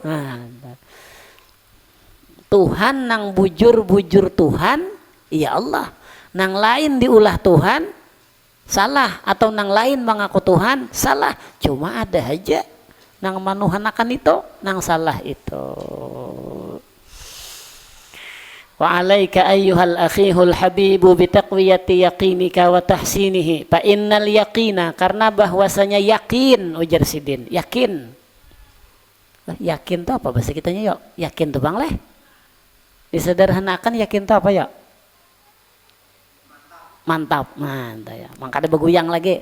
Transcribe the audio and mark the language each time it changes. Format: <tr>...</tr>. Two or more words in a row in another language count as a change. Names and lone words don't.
<bjn>Tuhan nang bujur Tuhan,</bjn> <ar>يا الله.</ar> <bjn>Nang lain diulah Tuhan salah, atau nang lain mengaku Tuhan salah. Cuma ada aja nang manuhanakan itu nang salah itu.</bjn> <ar>وعليك أيها الأخ الحبيب بتقوية يقينك وتحسينه فإن اليقين,</ar> <bjn>karena bahwasanya yakin, ujar sidin yakin. Yakin tuh apa bahasa kitanya yuk? Yakin tuh bang leh disederhanakan, yakin tuh apa yuk? Mantap ya, makanya beguyang lagi.</bjn>